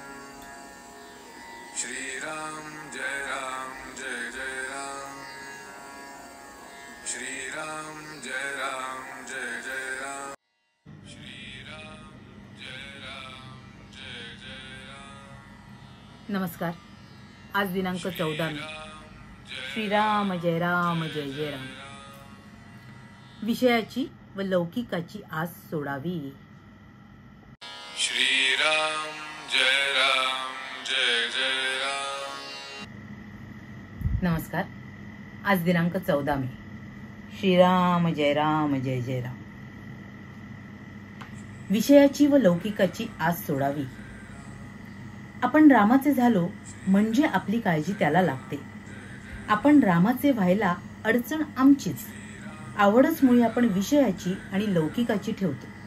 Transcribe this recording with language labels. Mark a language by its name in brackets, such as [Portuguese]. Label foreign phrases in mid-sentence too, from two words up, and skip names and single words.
[Marathi] Shri Ram Jai Ram Shri Ram Jai Ram Shri Ram Jai Ram नमस्कार. आज दिनांक 14 मे. श्रीराम जय राम जय जय राम. विषयाची व लौकिकाची आस सोडावी. Shri Ram Jai Ram नमस्कार. आज दिनांक 14 मे. श्रीराम जय राम जय जय राम. विषयाची व लौकिकाची आस सोडावी. आपण रामाचे झालो म्हणजे आपली काळजी त्याला लागते. आपण रामाचे व्हायला अडचण आमचीच. आवडच मुळे आपण विषयाची आणि लौकिकाची ठेवतो.